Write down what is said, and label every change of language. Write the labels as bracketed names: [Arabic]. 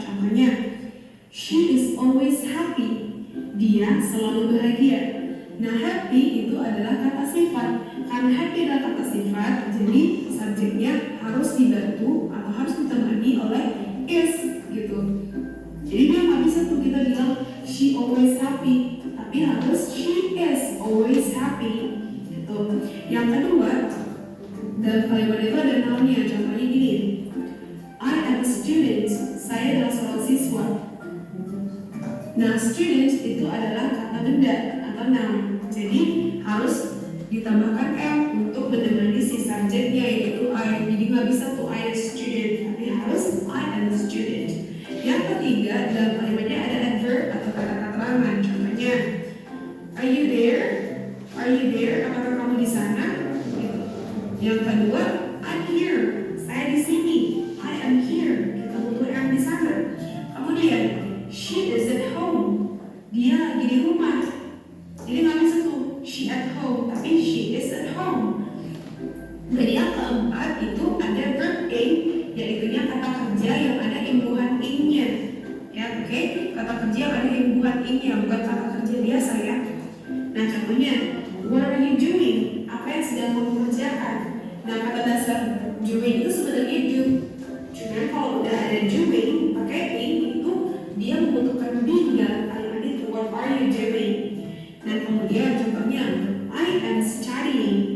[Indonesian] Contohnya, [English] she is always happy. [Indonesian] Dia selalu bahagia. Nah, happy itu adalah kata sifat. Karena happy adalah kata sifat, jadi subjeknya harus dibantu atau harus ditemani oleh is gitu. Jadi dia nggak bisa tuh kita bilang [English] she always happy, [Indonesian] tapi harus [English] she is always happy. [Indonesian] Yang kedua, dalam kalimat itu ada nounnya. Contohnya gini, [English] I am a student. [Indonesian] Saya adalah seorang siswa. Nah, student itu adalah kata benda atau noun. Jadi harus ditambahkan m untuk menemani si subjeknya yaitu I. Jadi nggak bisa tuh [English] I am a student, [Indonesian] tapi harus I am a student. Yang ketiga, dalam kalimatnya ada adverb atau kata keterangan. [English] Contohnya, are you there? Are you there? [Indonesian] Apakah kamu di sana? Gitu. Yang kedua, [English] I'm here. [Indonesian] Saya di sini. [English] I am here. [Indonesian] Kita butuh am di sana. Kemudian, [English] she is at home. [Indonesian] Dia lagi di rumah. Jadi nggak bisa tuh [English] she at home, [Indonesian] tapi [English] she is at home. [Indonesian] Dan yang keempat itu ada verb in, yaitunya kata kerja yang ada imbuhan in-nya. Ya, oke? Kata kerja yang ada imbuhan in-nya, bukan kata kerja biasa ya. Nah, contohnya, [English] what are you doing? [Indonesian] Apa yang sedang kamu kerjakan? Nah, kata dasar [English] doing [Indonesian] itu sebenarnya do. Cuma kalau udah ada [English] doing [Indonesian] pakai in itu dia membutuhkan be dalam kalimat itu. [English] What are you doing? [Indonesian] Dan kemudian contohnya [English] I am studying.